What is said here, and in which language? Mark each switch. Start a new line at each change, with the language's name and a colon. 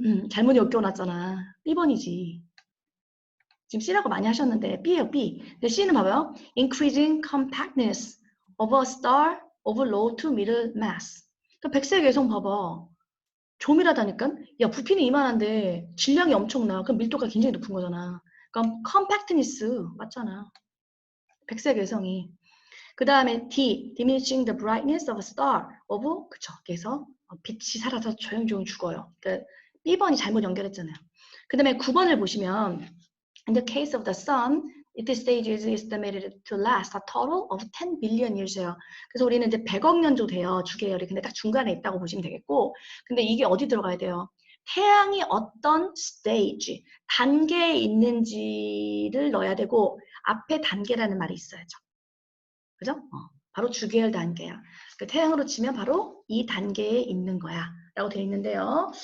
Korean: 잘못 엮여놨잖아. B번이지. 지금 C라고 많이 하셨는데 B예요, B. 근데 C는 봐봐요.
English: Increasing compactness of a star of low to middle mass.
Korean: 그러니까 백색 외성 봐봐. 조밀하다니까? 야, 부피는 이만한데 질량이 엄청나. 그럼 밀도가 굉장히 높은 거잖아. 그럼 compactness 맞잖아. 백색 외성이. 그 다음에
English: D, diminishing the brightness of a star of,
Korean: 그쵸. 그래서 빛이 사라져 조용조용 죽어요. 그러니까 B번이 잘못 연결했잖아요.
English: 그 다음에 9번을 보시면 In the case of the sun, this stage is estimated to last a total of 10 billion years예요.
Korean: 그래서 우리는 이제 100억 년 정도 돼요. 주계열이. 근데 딱 중간에 있다고 보시면 되겠고 근데 이게 어디 들어가야 돼요? 태양이 어떤 stage, 단계에 있는지를 넣어야 되고 앞에 단계라는 말이 있어야죠. 그죠? 바로 주계열 단계야. 그 태양으로 치면 바로 이 단계에 있는 거야. 라고 되어 있는데요.